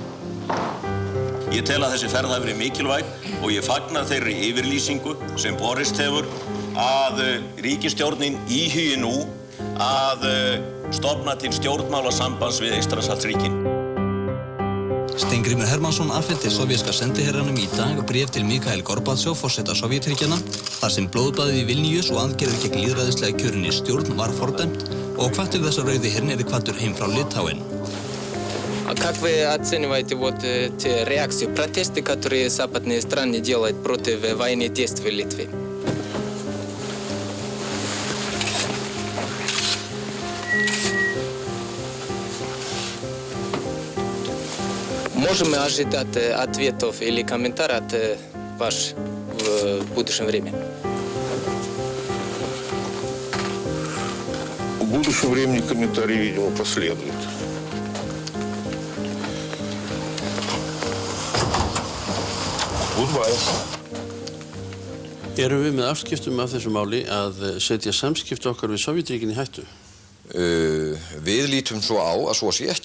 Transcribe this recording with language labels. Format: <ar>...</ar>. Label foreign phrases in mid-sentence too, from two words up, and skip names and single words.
<is>Ég tel að þessi ferð hafi verið mikilvæg og ég fagna þeirri yfirlýsingu sem borist hefur að ríkisstjórnin íhugi nú að stofna til stjórnmálasambands við Eystrasaltsríkin. Steingrímur Hermannsson afhenti sovjerska sendiherranum í dag bréf til Mikhail Gorbatsjov, forseta Sovétríkjanna, þar sem blóðbaðið í Vilnius og aðgerðir gegn lýðræðislega kjörinni stjórn var fordæmt og hvattir þess að Rauði herinn yrði hvattur heim frá Litháen.</is> <ru>Как вы оцениваете те реакции, протесты, которые западные страны делают против военных действий в Литве? Можем мы ожидать ответов или комментариев от вас в будущем времени? В будущем времени комментарии, видимо, последуют.</ru> <is>Erum við með afskiptum af þessu máli að setja samskipti okkar við Sovétríkin í hættu? Við lítum svo á að svo sé ekki.</is>